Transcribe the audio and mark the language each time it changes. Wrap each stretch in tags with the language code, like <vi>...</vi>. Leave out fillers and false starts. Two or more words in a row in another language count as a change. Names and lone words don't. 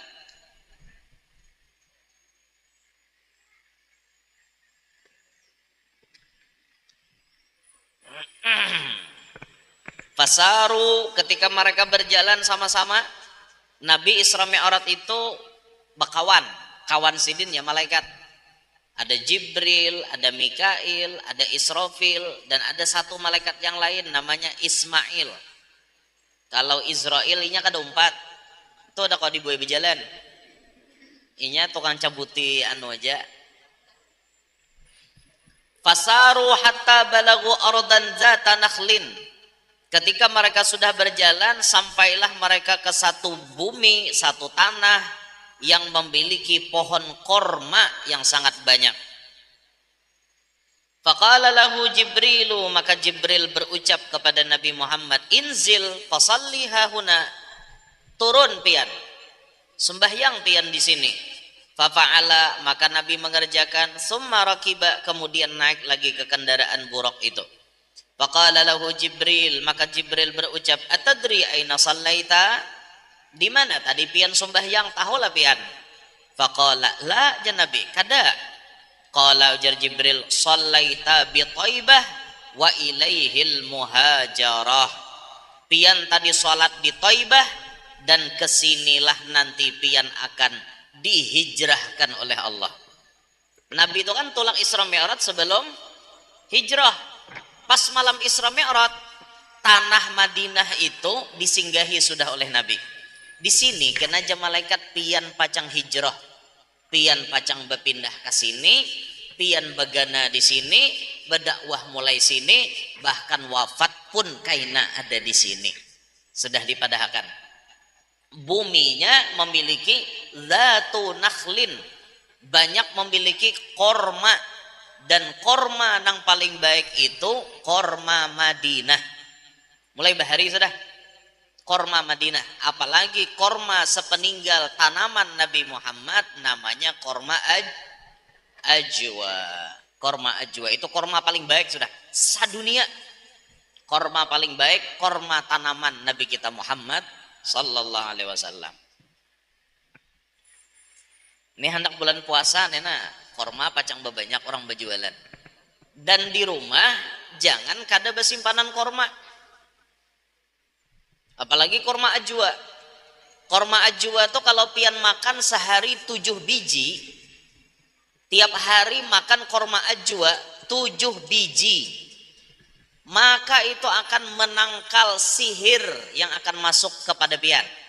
<bjn>Fasaru, ketika mereka berjalan sama-sama, Nabi Isra Mi'raj itu bakawan, kawan sidin ya malaikat. Ada Jibril, ada Mikail, ada Israfil, dan ada satu malaikat yang lain namanya Ismail. Kalau Israel inya kada 4. Itu ada kau dibuai berjalan. Inya tukang cabuti anu aja.</bjn> <ar>فساروا حتى بلغوا أرضا ذات نخل.</ar> <id>Ketika mereka sudah berjalan, sampailah mereka ke satu bumi, satu tanah yang memiliki pohon korma yang sangat banyak.</id> <ar>فقال له جبريل,</ar> <bjn>maka Jibril berucap kepada Nabi Muhammad,</bjn> <ar>انزل فصل هاهنا,</ar> <bjn>turun pian, sembahyang pian di sini. Fafa'ala, maka Nabi mengerjakan.</bjn> <ar>ثم ركب,</ar> <bjn>kemudian naik lagi ke kendaraan buruk itu.</bjn> <ar>فقال له جبريل,</ar> <bjn>maka Jibril berucap,</bjn> <ar>أتدري أين صليت,</ar> <bjn>di mana tadi pian sembahyang, tahulah pian.</bjn> <ar>فقال لا جنابي, kada. قال ujar Jibril, صليت بطيبة وإليها المهاجرة.</ar> <bjn>pian tadi sholat di Thaibah, dan kesinilah nanti pian akan dihijrahkan oleh Allah. Nabi itu kan tulak Isra Mi'raj sebelum hijrah. Pas malam Isra Mi'raj, tanah Madinah itu disinggahi sudah oleh Nabi. Di sini kena aja malaikat pian pacang hijrah, pian pacang berpindah ke sini, pian begana di sini, berdakwah mulai sini, bahkan wafat pun kaina ada di sini. Sudah dipadahkan. Buminya memiliki</bjn> <ar>ذات نخل,</ar> <bjn>banyak memiliki korma, dan korma yang paling baik itu korma Madinah. Mulai bahari sudah korma Madinah, apalagi korma sepeninggal tanaman Nabi Muhammad namanya korma ajwa. Korma ajwa itu korma paling baik sudah sadunia. Korma paling baik korma tanaman Nabi kita Muhammad</bjn> <ar>صلى الله عليه وسلم.</ar> <bjn>Ini hendak bulan puasa nena korma pacang banyak orang berjualan. Dan di rumah jangan kada bersimpanan korma. Apalagi korma ajwa. Korma ajwa tuh kalau pian makan sehari 7 biji, tiap hari makan korma ajwa 7 biji, maka itu akan menangkal sihir yang akan masuk kepada pian.</bjn>